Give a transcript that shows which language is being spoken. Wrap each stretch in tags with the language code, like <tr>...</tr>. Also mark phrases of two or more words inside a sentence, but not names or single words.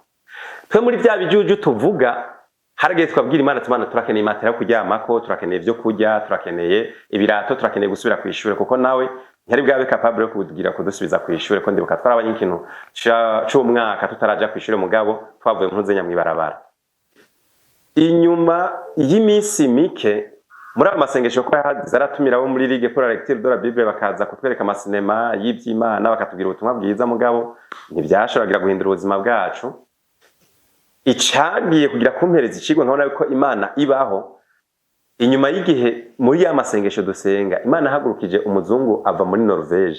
<rn>Twe muri bya bijuju tuvuga haragiye twabwira Imana tumana turakeneye matera kuryamako, turakeneye ibyo kurya, turakeneye ibirato, turakeneye gusubira ku ishure kuko nawe ntari bwabe capable yo kugira kudusubiza ku ishure ko ndibuka twarabanye ikintu c'umwaka tutaraja ku ishure mugabo twavuye mu ntuzenya mwibarabara. Inyuma y'imisi mike muri amasengesho ko zaratumira abo muri Ligue pour la lecture de la Bible bakaza kutwereka amasinema y'ivy'Imana bakatubwira ubutumwa bwiza mugabo ntibyashoboragira guhindura ubuzima bwacu. Icagiye kugira kumpereza icigwa nkabona ko Imana ibaho. Inyuma y'igihe muri ya masengesho dusenga Imana hagurukije umuzungu ava muri Norvege.</rn>